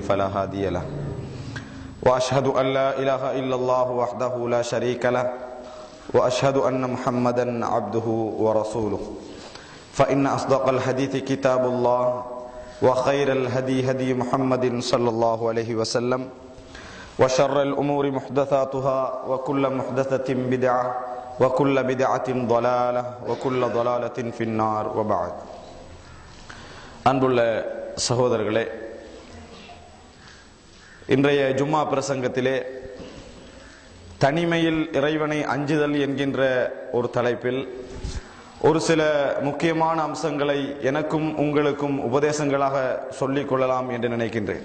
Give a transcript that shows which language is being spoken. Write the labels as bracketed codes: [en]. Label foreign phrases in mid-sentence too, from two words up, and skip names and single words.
[ar] فلا هادي له وأشهد أن لا إله إلا الله وحده لا شريك له وأشهد أن محمدا عبده ورسوله فإن أصدق الحديث كتاب الله وخير الهدي هدي محمد صلى الله عليه وسلم وشر الأمور محدثاتها وكل محدثة بدعة وكل بدعة ضلالة وكل ضلالة في النار وبعد [ta] அன்புள்ள சகோதரர்களே, இன்றைய ஜும்மா பிரசங்கத்திலே தனிமையில் இறைவனை அஞ்சுதல் என்கின்ற ஒரு தலைப்பில் ஒரு சில முக்கியமான அம்சங்களை எனக்கும் உங்களுக்கும் உபதேசங்களாக சொல்லிக் கொள்ளலாம் என்று நினைக்கின்றேன்.